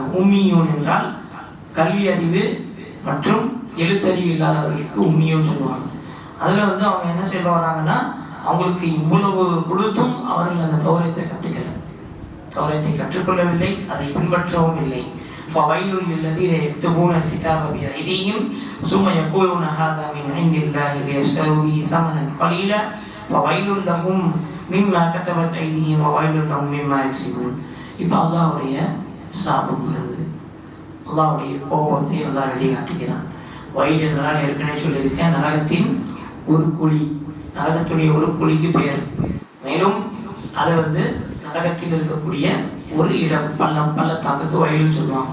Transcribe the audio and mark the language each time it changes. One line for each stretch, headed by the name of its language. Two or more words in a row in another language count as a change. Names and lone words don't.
Tamil: உம்மியூன் என்றால் கல்வி அறிவு மற்றும் எழுத்தறிவு இல்லாதவர்களுக்கு உம்மியூன்னு சொல்லுவாங்க. அதில் அவங்க என்ன சொல்ல வராங்கன்னா, அவங்களுக்கு இவ்வளவு கொடுத்தும் அவர்கள் அந்த தௌரியத்தை கற்றுக்கல, தௌரியத்தை கற்றுக்கொள்ளவில்லை, அதை பின்பற்றவும் இல்லை.
Arabic: فَوَيْلٌ لِلَّذِينَ يَكْتُبُونَ الْكِتَابَ بِأَيْدِيهِمْ ثُمَّ يَقُولُونَ هَذَا مِنْ عِنْدِ اللَّهِ لِيَشْتَرُوا بِهِ ثَمَنًا قَلِيلًا فَوَيْلٌ لَهُمْ مِمَّا كَتَبَتْ أَيْدِيهِمْ وَوَيْلٌ لَهُمْ مِمَّا يَكْسِبُونَ.
Tamil: இப்போ அல்லாஹ்வுடைய சாபம்ங்கிறது, அல்லாஹ்வுடைய கோபத்தை அல்லாஹ் வெளிக்காட்டுகிறான். வயல் என்றால் ஏற்கனவே சொல்லியிருக்கேன், நரகத்தின் ஒரு குழி, நரகத்துடைய ஒரு குழிக்கு பெயர். மேலும் அது நரகத்தில் இருக்கக்கூடிய ஒரு இடம், பள்ளத்தாக்குக்கு வயலுன்னு சொல்லுவாங்க.